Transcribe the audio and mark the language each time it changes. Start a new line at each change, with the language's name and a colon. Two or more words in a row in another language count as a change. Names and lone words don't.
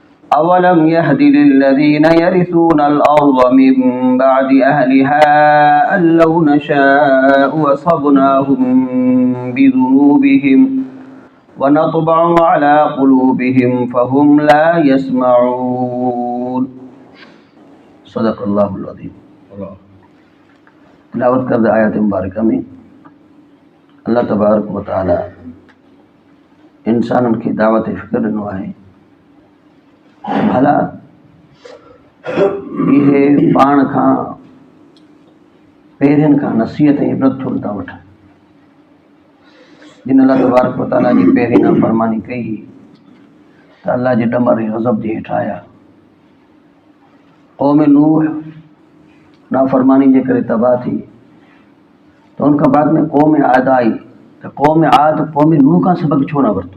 Arabic: أولم يهد للذين يرثون الأرض من بعد أهلها أن لو نشاء أصبناهم بذنوبهم ونطبع على قلوبهم فهم لا يسمعون. صدق الله العظيم.
Sindhi: तिलावत करद आयत मुबारका में अल्लाह
Arabic: تبارك وتعالى
Sindhi: इंसाननि खे दावत फ़िक्र ॾिनो आहे भला इहे पाण खां पहिरियनि खां नसीहत ऐं इबरत छो नथा वठनि। जिन अल्लाह
Arabic: تبارك وتعالى
Sindhi: जी पहिरीं नाफ़रमानी कई त अल्लाह जे ॾमर ऐं ग़ज़ब जे हेठि आया। क़ौम नूह नाफ़रमानी जे करे तबाह थी, त उनखां बाद में क़ौम आद आई, त क़ौम आद क़ौम नूह खां सबक़ छो न वरितो।